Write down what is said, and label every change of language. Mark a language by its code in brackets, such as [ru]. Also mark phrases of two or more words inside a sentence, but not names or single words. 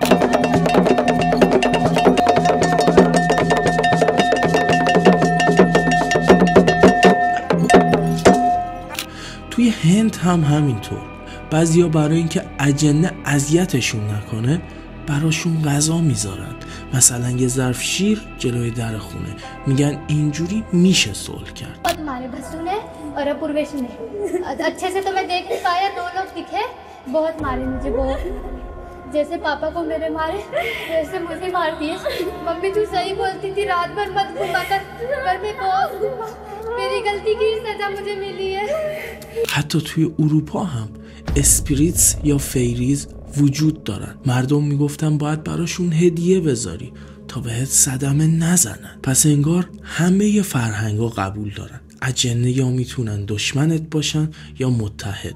[fa] توی هند هم همینطور. بعضیا برای اینکه اجنه اذیتشون نکنه براشون غذا میذارن. مثلا یه ظرف شیر جلوی در خونه، میگن اینجوری میشه صلح کرد. [hi] हमारे भसू ने और पूर्वेश ने अच्छे से तो मैं देख नहीं पाया, दो लोग दिखे, बहुत मारे मुझे, बहुत जैसे पापा को मेरे मारे वैसे मुझे मार दिए। मम्मी तू सही बोलती थी, रात भर मत घुमा कर घर में, बहुत मेरी गलती की सजा मुझे मिली है। [fa] حتی توی اروپا هم اسپریتس یا فیریز وجود دارن. مردم میگفتن باید براشون هدیه بذاری تا بهت صدمه نزنن. پس انگار همه فرهنگا قبول دارن. اجنه یا میتونن دشمنت باشن یا متحد.